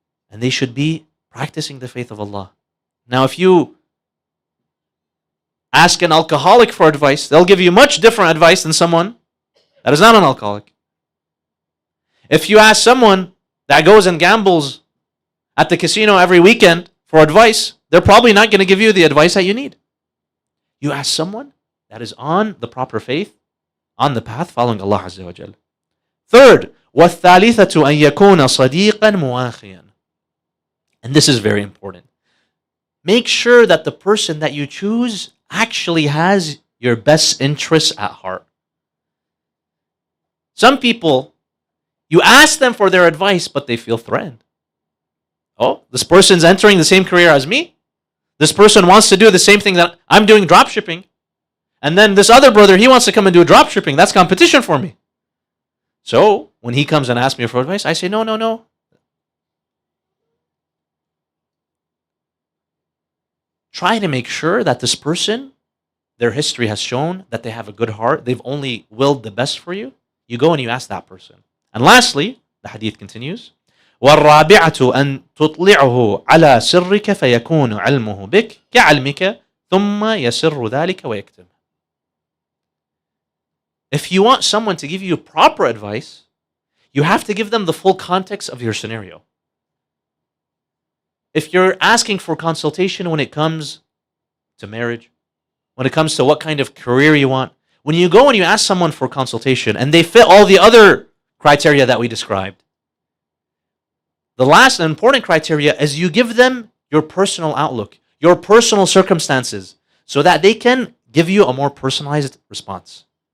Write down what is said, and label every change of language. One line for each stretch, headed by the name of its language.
English: And they should be practicing the faith of Allah. Now, if you ask an alcoholic for advice, they'll give you much different advice than someone that is not an alcoholic. If you ask someone that goes and gambles at the casino every weekend for advice, they're probably not going to give you the advice that you need. You ask someone that is on the proper faith, on the path following Allah Azza wa Jal. Third,
Arabic: وَالثَّالِثَةُ أَن يَكُونَ صَدِيقًا مُوَاخِيًا.
English: And this is very important. Make sure that the person that you choose actually has your best interests at heart. Some people, you ask them for their advice, but they feel threatened. Oh, this person's entering the same career as me. This person wants to do the same thing that I'm doing, drop shipping. And then this other brother, he wants to come and do drop shipping. That's competition for me. So when he comes and asks me for advice, I say, no. Try to make sure that this person, their history has shown that they have a good heart. They've only willed the best for you. You go and you ask that person. And lastly, the hadith continues,
Arabic: وَالرَّابِعَةُ أَن تُطْلِعُهُ عَلَى سِرِّكَ فَيَكُونُ عِلْمُهُ بِكَ كَعِلْمِكَ ثُمَّ يَسِرُّ ذَلِكَ وَيَكْتُمْ.
English: If you want someone to give you proper advice, you have to give them the full context of your scenario. If you're asking for consultation when it comes to marriage, when it comes to what kind of career you want, when you go and you ask someone for consultation and they fit all the other criteria that we described, the last and important criteria is you give them your personal outlook, your personal circumstances, so that they can give you a more personalized response.